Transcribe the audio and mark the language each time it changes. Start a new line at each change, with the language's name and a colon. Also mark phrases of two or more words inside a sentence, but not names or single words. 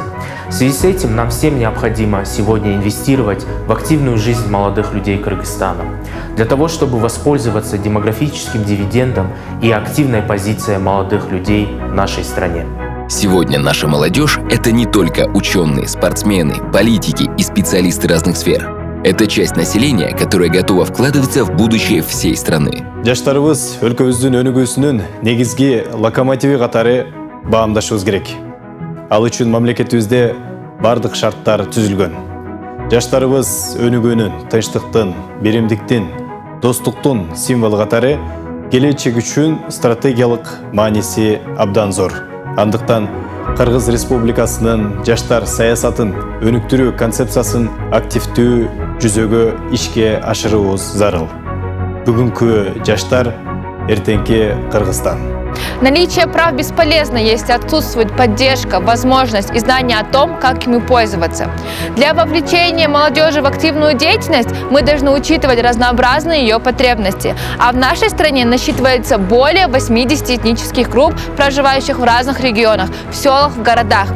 Russian: В связи с этим нам всем необходимо сегодня инвестировать в активную жизнь молодых людей Кыргызстана, для того, чтобы воспользоваться демографическим дивидендом и активной позицией молодых людей в нашей стране. Сегодня наша молодежь – это не только ученые, спортсмены, политики и специалисты разных сфер. Это часть населения, которая готова вкладываться в будущее всей страны.
Kyrgyz: Жаштарыбыз өлкөбүздүн өнүгүүсүнүн негизги локомотиви катары баамдашыбыз керек. Ал үчүн мамлекетибизде бардык шарттар түзүлгөн. Жаштарыбыз өнүгүүнүн, тынчтыктын, биримдиктин, достуктун символу катары келечек үчүн стратегиялык мааниси абдан зор. Андыктан Кыргыз Республикасынын жаштар саясатын өнүктүрүү концепциясын активдүү жүзөгө ишке ашырууубуз зарыл. Бүгүнкү жаштар — эртеңки Кыргызстан.
Russian: Наличие прав бесполезно, если отсутствует поддержка, возможность и знание о том, как ими пользоваться. Для вовлечения молодежи в активную деятельность мы должны учитывать разнообразные ее потребности. А в нашей стране насчитывается более 80 этнических групп, проживающих в разных регионах, в селах, в городах.